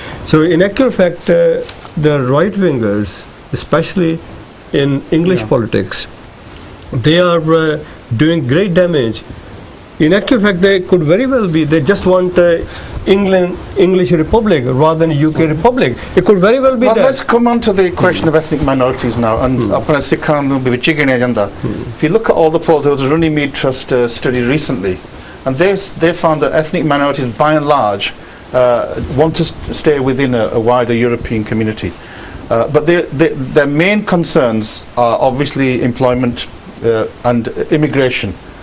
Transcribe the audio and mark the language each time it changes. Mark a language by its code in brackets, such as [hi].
[en] So in actual fact, the right-wingers, especially in English politics, they are doing great damage In actual fact, they could very well be. They just want English Republic rather than UK Republic. It could very well be well, that. let's come on to the question of ethnic minorities now. [pa] And अपने सिखां ਨੂੰ ਵਿੱਚ ਹੀ ਗਿਣਿਆ ਜਾਂਦਾ. [en] If you look at all the polls, there was a Runnymede Trust study recently, and they found that ethnic minorities, by and large, want to stay within a wider European community. But their main concerns are obviously employment and immigration.